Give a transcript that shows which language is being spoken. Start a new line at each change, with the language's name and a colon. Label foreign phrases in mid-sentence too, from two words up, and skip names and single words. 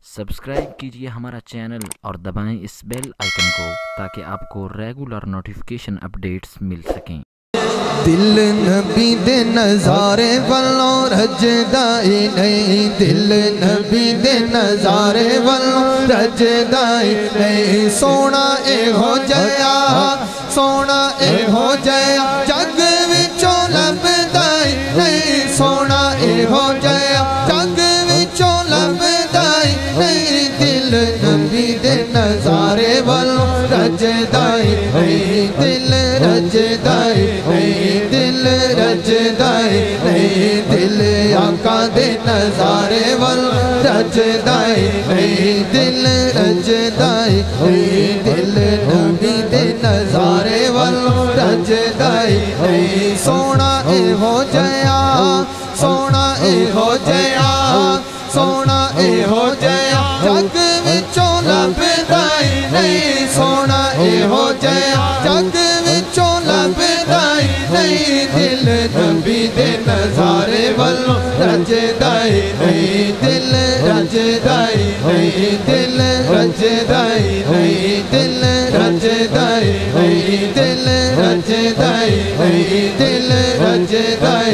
Urdu: سبسکرائب کیجئے ہمارا چینل اور دبائیں اس بیل آئیکن کو تاکہ آپ کو ریگولر نوٹیفیکیشن اپڈیٹس مل سکیں۔
Punjabi: دل نبی دے نظارے والوں رجدا ہی نہیں، دل نبی دے نظارے والوں رجدا ہی نہیں، سونا اے ہو جایا، سونا اے ہو جایا، جگ وچوں لبدا ہی نہیں، سونا اے ہو جایا، جگ وچوں لبدا ہی نہیں، دل نبی دے نظارے والوں رجدا ہی نہیں، دل رجدا ہی نہیں، دل رجدا ہی نہیں، دل آقا دے نظارے والوں رجدا ہی نہیں، دل رجدا ہی نہیں، دل نبی دے نظارے والوں رجدا ہی نہیں، سونا اے ہو جایا، سونا اے ہو جایا، سونا اے ہو جایا، جگ وچوں لبدا ہی نہیں، سونا اے ہو جایا، جگ وچوں لبدا ہی نہیں، دل نبی دے نظارے والوں رجدا ہی نہیں، دل رجدا ہی نہیں، دل رجدا ہی نہیں، دل رجدا ہی نہیں، دل رجدا ہی نہیں، دل رجدا ہی